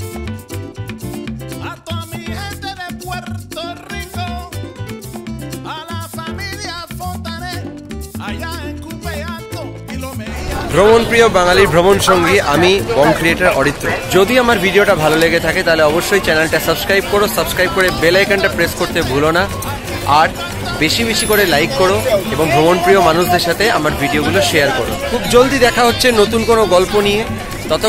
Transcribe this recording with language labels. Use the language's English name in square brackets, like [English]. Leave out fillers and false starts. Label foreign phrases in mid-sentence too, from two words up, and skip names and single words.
[Spanish] a toda mi gente de Puerto Rico, a la familia Fontanet, allá en Cupeato y lo Mejía। [Bangla] ভ্রমণ প্রিয় বাঙালির ভ্রমণ সঙ্গী আমি বং ক্রিয়েটর অরিত্র। যদি আমার ভিডিওটা ভালো লেগে থাকে তাহলে অবশ্যই চ্যানেলটা সাবস্ক্রাইব করো, সাবস্ক্রাইব করে বেল আইকনটা প্রেস করতে ভুলো না। আর বেশি বেশি করে লাইক করো এবং ভ্রমণ প্রিয় মানুষদের সাথে আমার ভিডিওগুলো শেয়ার করো। খুব জলদি দেখা হচ্ছে নতুন কোনো গল্প নিয়ে।